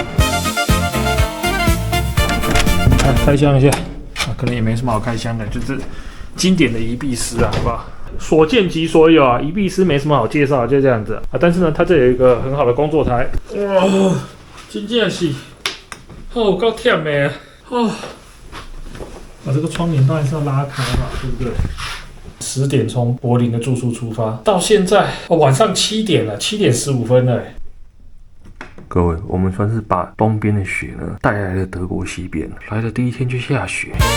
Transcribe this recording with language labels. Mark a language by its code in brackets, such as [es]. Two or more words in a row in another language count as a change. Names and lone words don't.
[zh] 開箱一下啊，可能也沒什麼好開箱的，就是經典的宜碧斯啊，好不好？所見即所有啊，宜碧斯沒什麼好介紹，就這樣子啊。但是呢，它這有一個很好的工作台，哇，真正是，哦，夠忝的啊，哦，這個窗簾當然是要拉開嘛，對不對？10點從柏林的住宿出發，到現在晚上7點了，7點15分了。各位，我們算是把東邊的雪呢帶來了德國西邊，來的第一天就下雪。